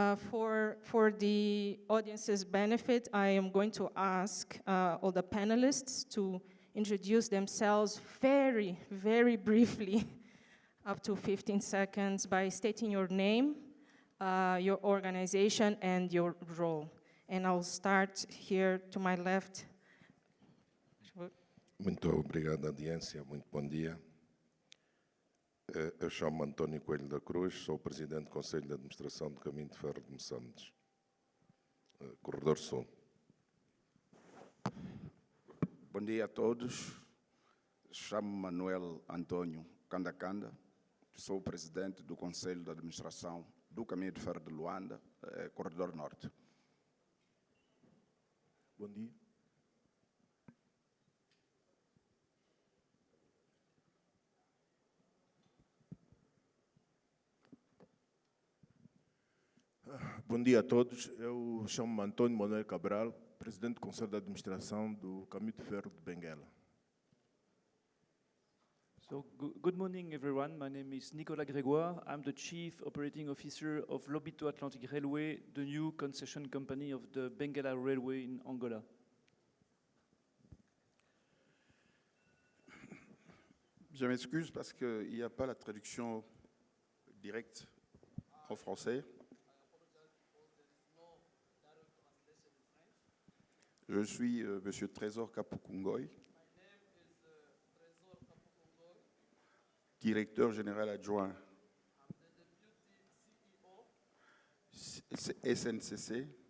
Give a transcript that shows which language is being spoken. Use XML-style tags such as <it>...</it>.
<en>For the audience's benefit, I am going to ask all the panelists to introduce themselves very, very briefly, up to 15 seconds, by stating your name, your organization, and your role. And I'll start here to my left.</en> <pt>Muito obrigado, audiência. Muito bom dia. Eu chamo-me António Coelho da Cruz, sou o presidente do Conselho de Administração do Caminho de Ferro de Moçambique, Corredor Sul. Bom dia a todos. Chamo-me Manuel Antônio Candacanda, sou o presidente do Conselho de Administração do Caminho de Ferro de Luanda, Corredor Norte. Bom dia. Bom dia a todos. Eu chamo-me Antônio Manuel Cabral, presidente do Conselho de Administração do Caminho de Ferro de Benguela.</pt> <en>So, good morning, everyone. My name is Nicolas Grégoire. I'm the Chief Operating Officer of Lobito Atlantic Railway, the new concession company of the Benguela Railway in Angola.</en> <fr>Je m'excuse parce qu'il n'y a pas la traduction directe en français. Je suis Monsieur Trésor Kapukungoy, directeur général adjoint SNCC.</fr>